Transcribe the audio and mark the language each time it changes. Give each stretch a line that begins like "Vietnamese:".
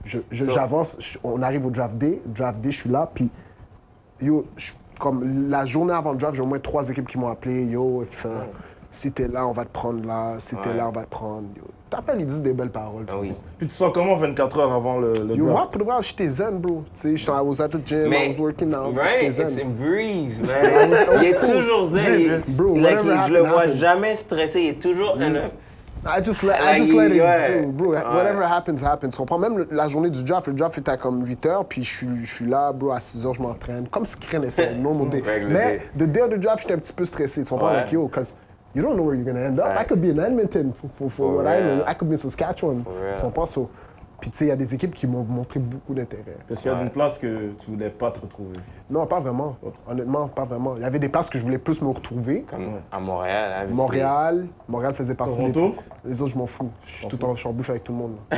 French: J'avance, on arrive au draft day, je suis là, puis yo, comme la journée avant le draft, j'ai au moins 3 équipes qui m'ont appelé, yo, si t'es là, on va te prendre là, si t'es là, on va te prendre. T'appelles, ils disent des belles paroles. Puis tu sens comment 24 heures avant le yo, draft? moi, pour le vrai, j'étais zen, bro. Tu sais,
English: I was at the gym, I was working out, right?
French: j'étais zen.
English: It's a breeze, man.
French: Il est toujours zen. Bro, Je le vois jamais stressé, il est toujours
English: I just let it do, bro. Whatever happens, happens.
French: Tu comprends? Même la journée du draft, le draft était à comme 8 h, puis je suis là, bro, à 6 h, je m'entraîne. Comme si rien n'était,
English: normal day.
French: Mais
English: the day of the draft,
French: j'étais un petit peu stressé. Tu comprends?
English: Like, yo, because you don't know where you're going to end up. I could be in Edmonton for what I know. I could be in Saskatchewan.
French: Tu comprends? So, puis tu sais, il y a des équipes qui m'ont montré beaucoup d'intérêt. Est-ce qu'il y a une place que tu voulais pas te retrouver? Non, pas vraiment. Honnêtement, pas vraiment. Il y avait des places que je voulais plus me retrouver. Comme à Montréal. Montréal faisait partie Toronto? Les autres, je m'en fous. Je suis en bouffe avec tout le monde.